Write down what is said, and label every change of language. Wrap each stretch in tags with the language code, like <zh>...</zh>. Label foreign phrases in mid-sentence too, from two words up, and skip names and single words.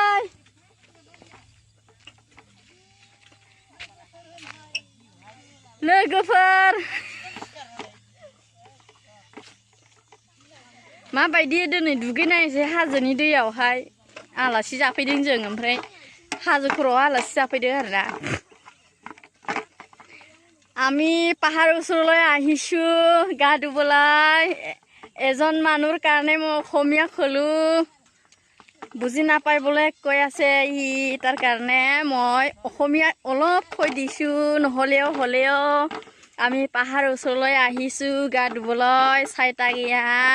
<brx>लोगोफोर माबायदि दिनै दुगैनायसै हाजोनि दैयावहाय आलासि जाफैदों जों ओमफ्राय हाजो खर'आव आलासि जाफैदों आरोना</brx> <as>আমি পাহাৰ ওচৰলৈ আহিছো গা ধুবলৈ এজন মানুহৰ কাৰণে মই অসমীয়া ক'লো বুজি নাপাই বলে কৈ আছে ই তাৰ কাৰণে মই অসমীয়া অলপ কৈ দিছো নহলেও আমি পাহাৰ ওচৰলৈ আহিছো গা ধুবলৈ চাইতাগিয়া</as>